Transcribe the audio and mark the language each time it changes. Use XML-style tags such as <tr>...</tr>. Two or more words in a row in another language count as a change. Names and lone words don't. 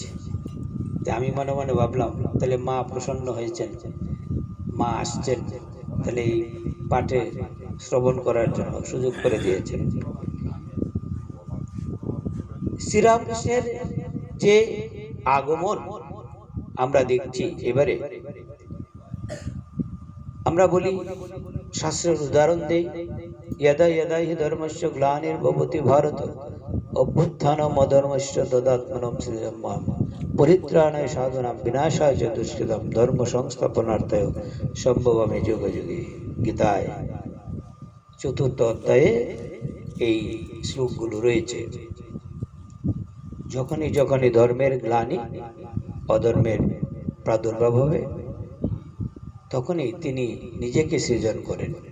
<bn>আমি মনে মনে ভাবলাম, তাহলে মা প্রসন্ন হয়েছেন, মা আসছেন, তাহলে এই পাঠে শ্রবণ করার জন্য সুযোগ করে দিয়েছেন। শ্রীরামকৃষ্ণের যে আগমন আমরা দেখছি এবারে, আমরা বলি, শাস্ত্রের উদাহরণ দেই,</bn> <sa>यदा यदा हि धर्मस्य ग्लानिर्भवति भारत अभ्युत्थानम् अधर्मस्य तदात्मनं सृजम्यहम् परित्राणाय साधूनां विनाशाय च दुष्कृतां धर्म संस्थापनार्थाय সম্ভবামি যুগে যুগে।</sa> <bn>গীতায় ৪র্থ অধ্যায়ে এই শ্লোকগুলো রয়েছে। যখনই যখনই ধর্মের গ্লানি, অধর্মের প্রাদুর্ভাব হবে, তখনই তিনি নিজেকে সৃজন করেন।</bn>